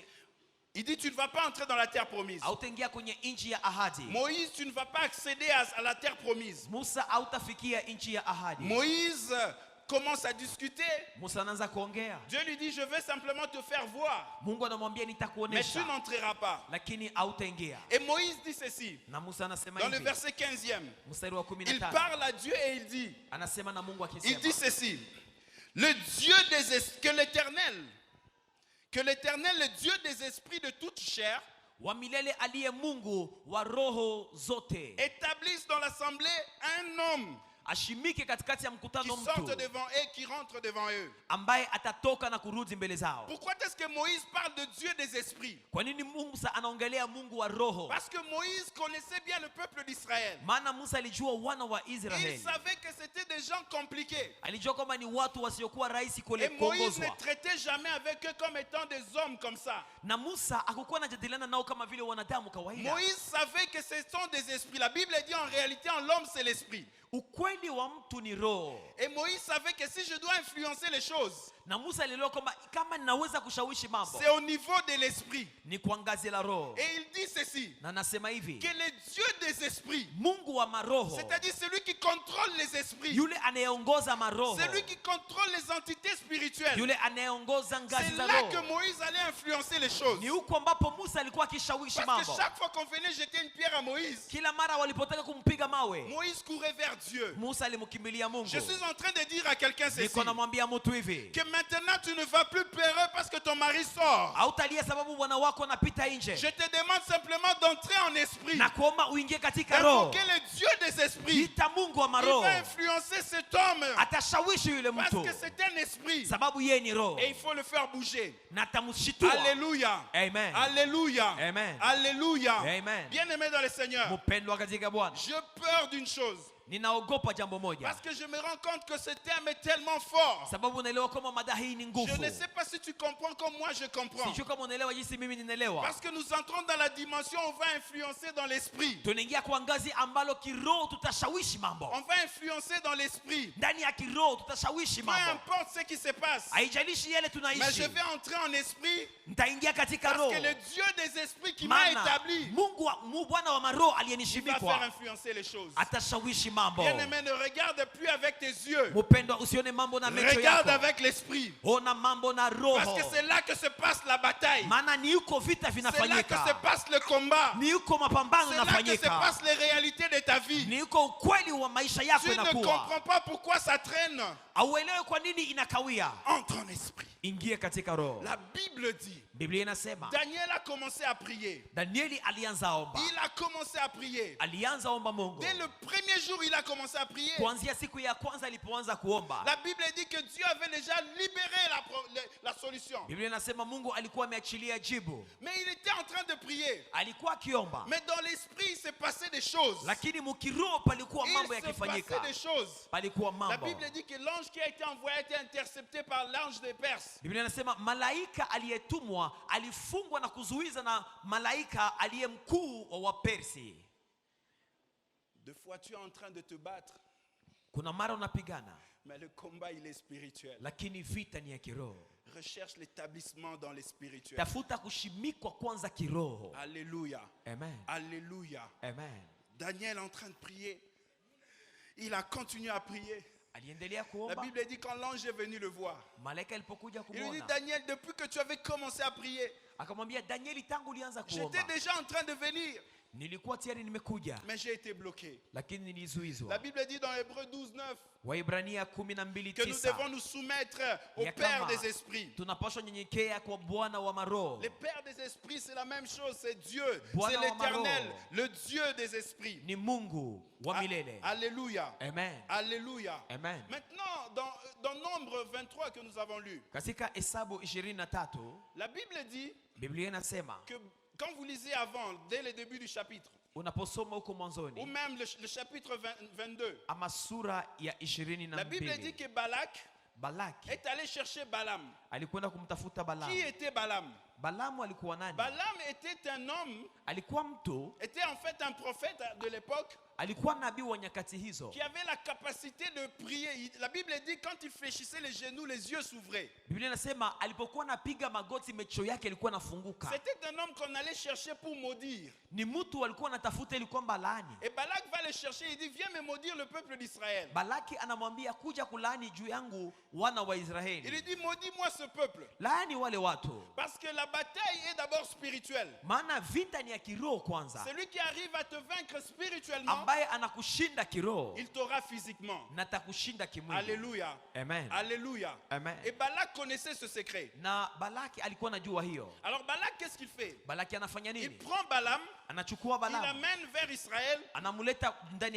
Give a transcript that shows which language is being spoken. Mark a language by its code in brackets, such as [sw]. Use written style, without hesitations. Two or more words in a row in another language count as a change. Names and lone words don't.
[fr] Il dit, tu ne vas pas entrer dans la terre promise. [sw] hautaingia kwenye nchi ya ahadi. [fr] Moïse, tu ne vas pas accéder à la terre promise. [sw] Musa hautafikia nchi ya ahadi. [fr] Moïse commence à discuter. [sw] Musa anaanza kuongea. [fr] Dieu lui dit, je vais simplement te faire voir, [sw] Mungu anamwambia [fr] mais tu [sw] nitakuonesha, [fr] n'entreras pas. [sw] lakini hautaingia. [fr] Et Moïse dit ceci, [sw] Na Musa anasema [fr] dans le [sw] hivi, [fr] verset 15e. [sw] mstari wa [fr] Il [sw] 15, [fr] parle à Dieu et il dit, [sw] anasema na Mungu [fr] il dit [sw] akisema, [fr] ceci, le Dieu que l'Éternel, le Dieu des esprits de toute chair, [sw] wa milele aliye Mungu wa roho zote, [fr] établisse dans l'assemblée un homme [sw] ashimike katikati ya [fr] qui [sw] mkutano [fr] sorte [sw] mtu [fr] devant eux, qui rentre devant eux. [sw] ambaye atatoka na kurudi mbele zao. [fr] Pourquoi est-ce que Moïse parle de Dieu des esprits? [sw] Kwa nini Musa anaongelea Mungu wa roho? [fr] Parce que Moïse connaissait bien le peuple d'Israël. [sw] Maana Musa alijua wana wa [fr] Il [sw] Israeli, [fr] savait que c'était des gens compliqués. [sw] alijua kwamba ni watu wasiokuwa rahisi [fr] Et Moïse ne [sw] kuongozwa, [fr] traitait jamais avec eux comme étant des hommes comme ça. [sw] na Musa hakukuwa anajadiliana nao kama vile wanadamu kawaida. [fr] Moïse savait que ce sont des esprits. La Bible dit en réalité, en l'homme, c'est l'esprit. [sw] Ukweli wa mtu ni roho, [fr] Et Moïse savait que si je dois influencer les choses, [sw] na Musa alielewa kwamba kama ninaweza kushawishi mambo [fr] c'est au niveau de l'esprit. [sw] ni kwa ngazi la roho. [fr] Et il dit ceci, [sw] Na nasema hivi, [fr] que le Dieu des esprits, [sw] Mungu wa maroho, [fr] c'est-à-dire celui qui contrôle les esprits, [sw] yule anayeongoza maroho, [fr] celui qui contrôle les entités spirituelles, [sw] yule anayeongoza ngazi [fr] c'est [sw] za [fr] là que [sw] roho, [fr] Moïse allait influencer les choses. [sw] ni huko ambapo Musa alikuwa akishawishi [fr] Parce que [sw] mambo. [fr] chaque fois qu'on venait jeter une pierre à Moïse, [sw] Kila mara walipotaka kumpiga mawe, [fr] Moïse courait vers Dieu. [sw] Musa alimkimbilia Mungu. [fr] Je suis en train de dire à quelqu'un ceci, [sw] Niko namwambia mtu hivi, [fr] que maintenant tu ne vas plus pleurer parce que ton mari sort. [sw] hautalia sababu bwana wako anapita nje, [fr] Je te demande simplement d'entrer en esprit, [sw] na kuomba uingie katika roho. [fr] d'invoquer le Dieu des esprits. [sw] Ita Mungu wa [fr] Il [sw] maroho, [fr] va influencer cet homme [sw] atashawishi yule [fr] parce [sw] mtu [fr] que c'est un esprit [sw] sababu yeye ni roho, [fr] et il faut le faire bouger. [sw] na atamshitua. [fr] Alléluia. [sw] Amen. [fr] Alléluia. [sw] Amen. [fr] Alléluia. [sw] Amen. [fr] Bien-aimé dans le Seigneur, [sw] Mpendwa katika Bwana, [fr] j'ai peur d'une chose. [sw] ninaogopa jambo moja, [fr] Parce que je me rends compte que ce terme est tellement fort. [sw] sababu naelewa kama mada hii ni [fr] Je [sw] nguvu. [fr] ne sais pas si tu comprends comme moi je comprends. [sw] Sijui kama unaelewa jinsi mimi ninaelewa. [fr] Parce que nous entrons dans la dimension où on va influencer dans l'esprit. [sw] Tunaingia kwa ngazi ambalo kiroho tutashawishi mambo. [fr] On va influencer dans l'esprit. [sw] Ndani ya kiroho tutashawishi [fr] Peu [sw] mambo. [fr] importe ce qui se passe. [sw] Haijalishi yale [fr] Mais je [sw] tunaishi. [fr] vais entrer en esprit [sw] Nitaingia katika [fr] parce [sw] roho. [fr] que le Dieu des esprits qui m'a [sw] Maana [fr] établi, [sw] Mungu Bwana wa maroho [fr] il va faire [sw] aliyenishimikwa [fr] influencer les choses. [sw] atashawishi mambo. [fr] Bien-aimé, ne regarde plus avec tes yeux. [sw] Mpendwa, usione mambo na macho [fr] Regarde [sw] yako, [fr] avec l'esprit. [sw] ona mambo na [fr] Parce [sw] roho, [fr] que c'est là que se passe la bataille. [sw] maana ni huko vita [fr] C'est là que se [sw] vinafanyika, [fr] passe le combat. [sw] ni huko mapambano [fr] C'est là que se [sw] yanafanyika, [fr] passent les réalités de ta vie. [sw] ni huko ukweli wa maisha yako [fr] Tu ne [sw] inakuwa. [fr] comprends pas pourquoi ça traîne. [sw] Auelewe kwa nini inakawia. [fr] Entre en esprit. [sw] Ingie katika roho. [fr] La Bible dit, [sw] Biblia inasema [fr] Daniel a commencé à prier. [sw] Danieli alianza omba, [fr] Il a commencé à prier. [sw] alianza omba Mungu. [fr] Dès le premier jour, il a commencé à prier. [sw] Kuanzia siku ya kwanza alipoanza kuomba, [fr] La Bible dit que Dieu avait déjà libéré la solution. [sw] Biblia inasema Mungu alikuwa ameachilia jibu, [fr] Mais il était en train de prier. [sw] alikuwa akiomba, [fr] Mais dans l'esprit, il s'est passé des choses. [sw] lakini mukiroho palikuwa mambo [fr] Il s'est passé [sw] yakifanyika, [fr] des choses. [sw] palikuwa [fr] La [sw] mambo. [fr] Bible dit que l'ange qui a été envoyé a été intercepté par l'ange des Perses. [sw] Biblia inasema malaika aliyetumwa alifungwa na kuzuiza na malaika aliye mkuu wa Wapersi. [fr] Deux fois, tu es en train de te battre. [sw] Kuna mara unapigana, [fr] Mais le combat, il est spirituel. [sw] lakini vita ni ya kiroho. [fr] Recherche l'établissement dans les spirituels. [sw] Tafuta kushimikwa kwanza kiroho. [fr] Alléluia. [sw] Amen. [fr] Alléluia. [sw] Amen. [fr] Daniel en train de prier. Il a continué à prier. [sw] Aliendelea [fr] La [sw] kuomba. [fr] Bible dit quand l'ange est venu le voir. [sw] Malaika alipokuja [fr] Il lui dit, [sw] kumwona, [fr] Daniel, depuis que tu avais commencé à prier, [sw] akamwambia Danieli, tangu ulianza [fr] j'étais [sw] kuomba [fr] déjà en train de venir. [sw] nilikuwa tayari nimekuja, [fr] Mais j'ai été bloqué. [sw] lakini [fr] La [sw] nilizuizwa. [fr] Bible dit dans Hébreux 12:9 [sw] Waibrania [fr] que nous [sw] 12:9 [fr] devons nous soumettre au [sw] ya [fr] Père [sw] kama [fr] des esprits. [sw] tunapaswa nyenyekea kwa Bwana wa maroho. [fr] Le Père des esprits, c'est la même chose, c'est Dieu, [sw] Bwana [fr] c'est [sw] wa maroho. [fr] l'Éternel, le Dieu des esprits. [sw] Ni Mungu wa milele. [fr] Alléluia. [sw] Amen. [fr] Alléluia. [sw] Amen. [fr] Maintenant, dans Nombre 23 que nous avons lu, [sw] Katika Hesabu 23 [fr] la Bible dit [sw] Biblia inasema, [fr] que quand vous lisez avant, dès le début du chapitre, [sw] unaposoma huko [fr] ou [sw] mwanzoni [fr] même le chapitre 22, [sw] ama sura ya [fr] la Bible dit [sw] 22, [fr] que Balak [sw] Balaki [fr] est allé chercher Balaam. [sw] alikwenda kumtafuta [fr] Qui [sw] Balaam. [fr] était Balaam? [sw] Balamu alikuwa nani? [fr] Balaam était un homme, [sw] Alikuwa mtu, [fr] était en fait un prophète de l'époque [sw] alikuwa nabii wa nyakati hizo. [fr] qui avait la capacité de prier. La Bible dit quand il fléchissait les genoux, les yeux s'ouvraient. [sw] Biblia inasema alipokuwa anapiga magoti macho yake yalikuwa nafunguka. [fr] C'était un homme qu'on allait chercher pour maudire. [sw] Ni mtu alikuwa anatafuta ili kwamba laani. [fr] Et Balak va le chercher, il dit viens me maudire le peuple d'Israël. [sw] Balaki anamwambia kuja kulaani juu yangu wana wa [fr] Il lui [sw] Israeli. [fr] dit maudis-moi ce peuple. [sw] Laani wale watu. [fr] Parce que la bataille est d'abord spirituelle. [sw] Maana vita ni ya kiroho kwanza. [fr] Celui qui arrive à te vaincre spirituellement, [sw] Ambaye anakushinda kiroho [fr] il t'aura physiquement. [sw] na takushinda kimwili. [fr] Alléluia. [sw] Amen. [fr] Alléluia. [sw] Amen. [fr] Et Balak connaissait ce secret. [sw] Na Balaki alikuwa anajua hiyo. [fr] Alors Balak, qu'est-ce qu'il fait? [sw] Balaki anafanya [fr] Il [sw] nini? [fr] prend Balaam, [sw] Anachukua [fr] il [sw] Balaam, [fr] l'amène vers Israël, [sw] anamuleta ndani ya